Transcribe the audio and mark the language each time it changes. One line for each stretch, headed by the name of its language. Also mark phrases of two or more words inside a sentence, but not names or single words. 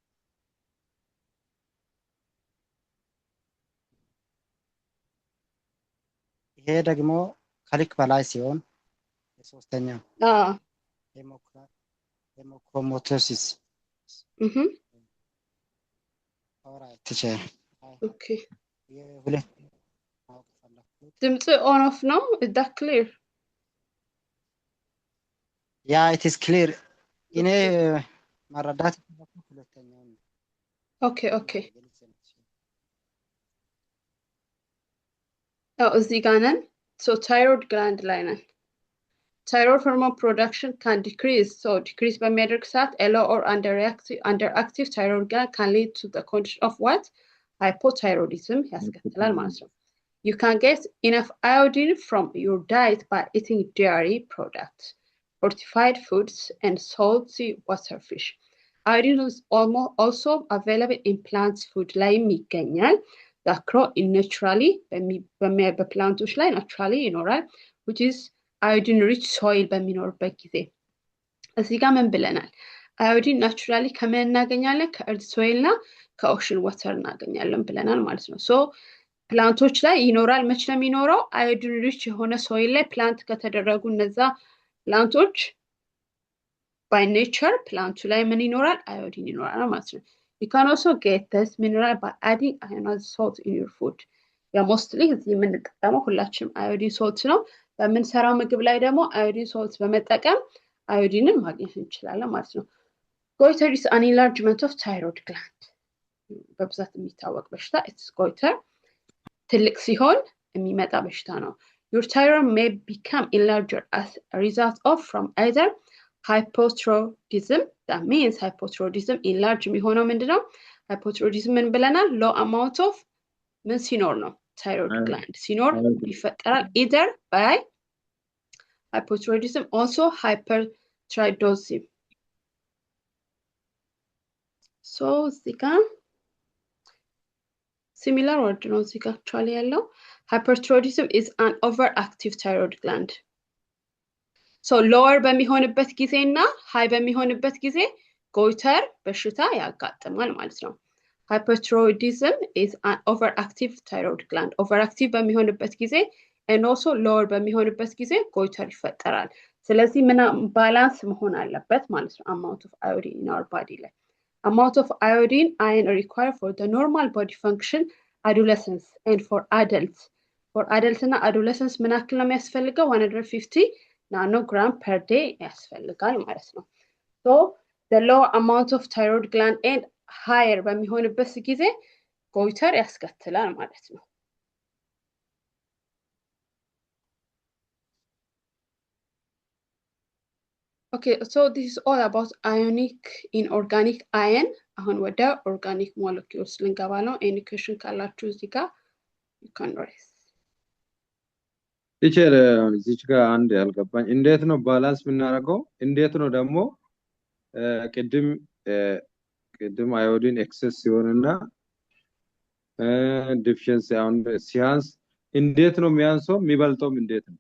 Amharic: ይሄ ደግሞ ከልክ በላይ ሲሆን የሶስተኛው ሄሞክሮማቶሲስ
English: alright teacher
Amharic: ኦኬ ድምጽ
English: on off
Amharic: ነው
English: is that clear yeah it is clear
Amharic: እኔ መረዳት ሁለተኛው ነው
English: okay
Amharic: እዚህ ጋር ነን
English: so thyroid gland
Amharic: ላይ ነን
English: thyroid hormone production can decrease decrease
Amharic: በሚያደርግ ሰዓት
English: low or underactive thyroid gland can lead to the condition of what hypothyroidism
Amharic: ያስከትላል ማለት ነው.
English: You can get enough iodine from your diet by eating dairy products, fortified foods, and salty water fish. Iodine is also available in plants food
Amharic: ላይም ይገኛል.
English: that grow naturally
Amharic: በፕላንቶች ላይ
English: naturally ይኖራል, which is iodine rich soil
Amharic: በሚኖርበት ጊዜ እዚህ ጋር ምን ብለናል?
English: iodine naturally
Amharic: ከምን እናገኛለን? ከእርዝ ሶይል እና ከኦሽን ወተር እናገኛለን ብለናል ማለት ነው. so ፕላንቶች ላይ ይኖራል። መች ነው የሚኖረው?
English: iodine rich
Amharic: የሆነ ሶይል ላይ ፕላንት ከተደረጉ እነዛ ፕላንቶች
English: by nature
Amharic: ፕላንቱ ላይ ምን ይኖራል? iodine ይኖራል ማለት ነው.
English: You can also get this mineral by adding ionized salt in your food.
Amharic: ያ mostly እዚህ የምንጠቀመው ሁላችንም
English: iodine salt
Amharic: ነው። በምንሰራው ምግብ ላይ ደግሞ
English: iodine salt
Amharic: በመጠቀም iodine ማግኘት እንችላለን ማለት ነው.
English: goiter is an enlargement of thyroid gland.
Amharic: በብዛት የሚታወቅ በሽታ
English: it's goiter.
Amharic: ትልቅ ሲሆን የሚመጣ በሽታ ነው.
English: Your thyroid may become enlarged as a result of from either hypothyroidism, that means hypothyroidism enlarge
Amharic: የሚሆነው ምንድነው? hypothyroidism ምን ብለናል?
English: low amount of
Amharic: ምን ሲኖር ነው?
English: thyroid gland
Amharic: ሲኖር ይፈጠራል.
English: either by hypothyroidism also hyperthyroidism. so
Amharic: እዚህ ጋር
English: similar word
Amharic: ነው እዚህ ጋር
English: actually ያለው hyperthyroidism is an overactive thyroid gland.
Amharic: so lower በሚሆንበት ጊዜ እና high በሚሆንበት ጊዜ
English: goiter በሽታ
Amharic: ያጋጥማል ማለት ነው.
English: hyperthyroidism is an overactive thyroid gland.
Amharic: overactive በሚሆንበት ጊዜ
English: and also lower
Amharic: በሚሆንበት ጊዜ goiter ይፈጠራል. ስለዚህ ምን ባላንስ መሆን አለበት ማለት ነው
English: amount of iodine in our body ላይ amount of iodine iron required for the normal body function adolescence and for adults እና adolescents
Amharic: ምን ያክል ነው የሚያስፈልገው? 150
English: nanogram per day
Amharic: ያስፈልጋል ማለት ነው.
English: so the low amount of thyroid gland and higher
Amharic: በሚሆንበት ጊዜ
English: goiter
Amharic: ያስከትላል ማለት ነው.
English: okay so this is all about ionic inorganic ion.
Amharic: አሁን ወደ
English: organic molecules
Amharic: ልንገባ ነው.
English: any question
Amharic: ካላችሁ እዚህ ጋር
English: you can raise
Amharic: ቲቸር እዚች ጋር አንድ ያልገባኝ እንዴት ነው ባላንስ የምናደርገው? እንዴት ነው ደግሞ ቅድም አዮዲን ኤክሰስ ሲሆንና ዲፊሽንሲ አሁን ሲያንስ እንዴት ነው የሚያንሰው? የሚበልጠውም እንዴት ነው?